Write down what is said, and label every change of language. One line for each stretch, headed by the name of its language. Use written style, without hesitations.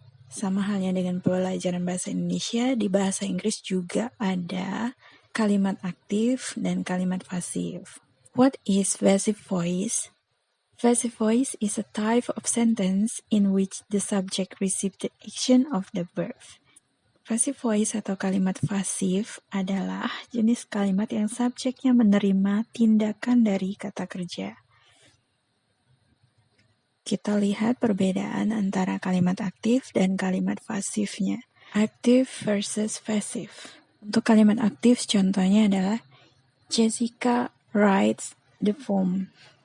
Indonesian: Sama halnya dengan pelajaran bahasa Indonesia, di bahasa Inggris juga ada kalimat aktif dan kalimat pasif.
English: What is passive voice? Passive voice is a type of sentence in which the subject receives the action of the verb.
Indonesian: Passive voice atau kalimat pasif adalah jenis kalimat yang subjeknya menerima tindakan dari kata kerja. Kita lihat perbedaan antara kalimat aktif dan kalimat pasifnya.
English: Active versus passive.
Indonesian: Untuk kalimat aktif contohnya adalah
English: Jessica writes the poem.